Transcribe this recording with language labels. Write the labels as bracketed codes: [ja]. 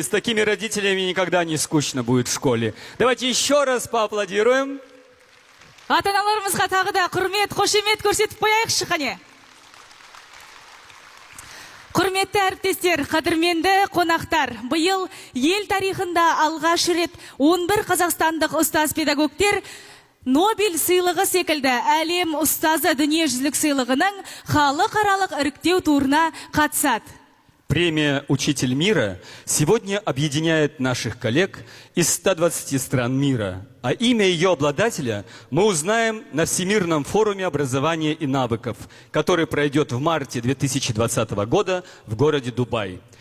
[ru] С такими родителями никогда не скучно будет в школе. Давайте еще раз поаплодируем. [kk] Ата-аналарымызға тағы да құрмет, қошемет көрсетіп қояйықшы қане. Құрметті әріптестер, қадірменді қонақтар, биыл ел тарихында алғаш рет 11 қазақстандық ұстаз-педагогтер Нобель сыйлығы секілді әлем ұстазы дүниежүзілік сыйлығының халықаралық іріктеу турына қатысады. [ru] Премия «Учитель мира» сегодня объединяет наших коллег из 120 стран мира, а имя ее обладателя мы узнаем на Всемирном форуме образования и навыков, который пройдет в марте 2020 года в городе Дубай.